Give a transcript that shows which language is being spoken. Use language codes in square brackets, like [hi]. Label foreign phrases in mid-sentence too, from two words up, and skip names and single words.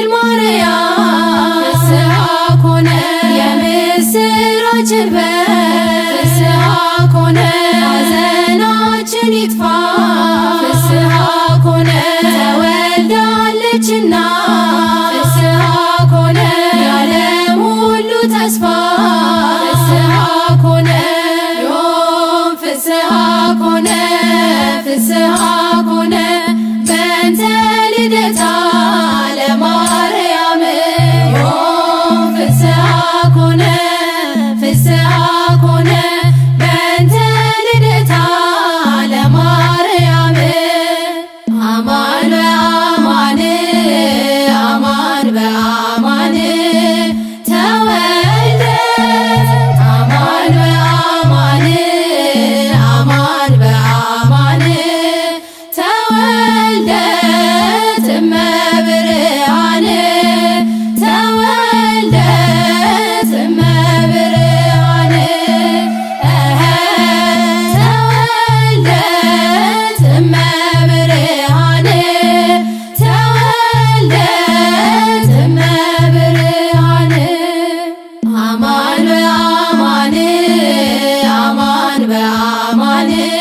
[gez] ማርያም ፍስሐ ኮነ የምስራችን ፍስሐ ኮነ [am] ሐዘናችን ይጥፋ [gez] ፍስሐ ኮነ ተወልዳለችና ፍስሐ ኮነ [am] የዓለም ሁሉ ተስፋ [gez] ፍስሐ ኮነ ዮም ፍስሐ ኮነ ፍስሐ ኮነ በእንተ ልደታ ለማርያም ዮም ፍስሐ ኮነ ፍስሐ ኮነ በእንተ ልደታ ለማርያም አማን በአማን አማን በአማን ተወልደ አማን በአማን አማን በአማን ተወልደት እመብርሃን ተወልደት እመብርሃን ተወልደት እመብርሃን ተወልደት እመብርሃን አማን በአማን አማን በአማን